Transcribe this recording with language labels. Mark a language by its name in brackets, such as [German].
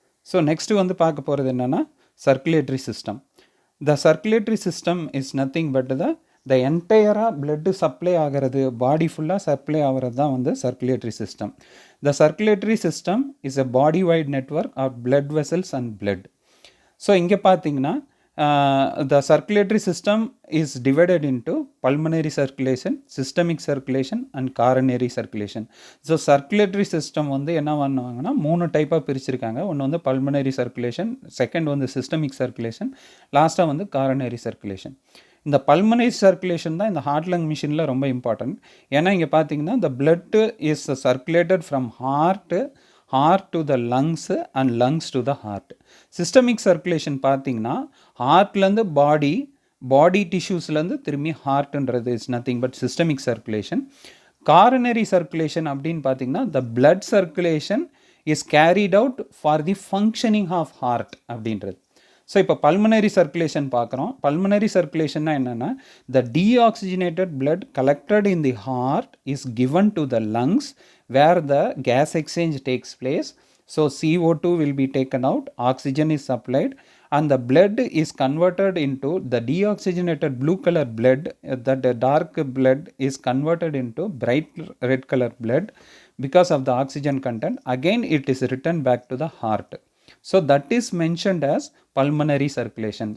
[Tamil] So next வந்து பார்க்க போகிறது என்னென்னா circulatory system. [English] the circulatory system is nothing but [Tamil] the என்டையராக blood supply ஆகிறது, பாடி ஃபுல்லாக சப்ளை ஆகிறது தான் வந்து circulatory system. [English] The circulatory system is a body wide network of blood vessels and blood. So [Tamil] இங்கே பார்த்தீங்கன்னா [English] the circulatory system is divided into pulmonary circulation, systemic circulation and coronary circulation. [Tamil] So circulatory system வந்து என்ன பண்ணுவாங்கன்னா 3 டைப்பாக பிரிச்சிருக்காங்க. ஒன்று வந்து pulmonary circulation, second வந்து systemic circulation, லாஸ்ட்டாக வந்து coronary circulation. இந்த pulmonary circulation தான் இந்த ஹார்ட் லங் மிஷினில் ரொம்ப இம்பார்ட்டன்ட். ஏன்னா இங்கே பார்த்தீங்கன்னா [English] the blood is circulated from heart to the lungs and lungs to the heart. [Tamil] Systemic circulation பார்த்தீங்கன்னா ஹார்ட்லேருந்து பாடி டிஷ்யூஸ்லேருந்து திரும்பி ஹார்ட்ன்றது [English] is nothing but [Tamil] systemic circulation. [English] coronary circulation [Tamil] அப்படின்னு பார்த்தீங்கன்னா [English] The blood circulation is carried out for the functioning of heart அப்படின்றது. So [Tamil] இப்போ pulmonary circulation பார்க்குறோம். [English] Pulmonary சர்க்குலேஷன்னா என்னென்னா the deoxygenated blood collected in the heart is given to the lungs where the gas exchange takes place. So CO2 will be taken out, oxygen is supplied and the blood is converted into the deoxygenated blue color blood. That dark blood is converted into bright red color blood because of the oxygen content. Again it is returned back to the heart. So that is mentioned as pulmonary circulation.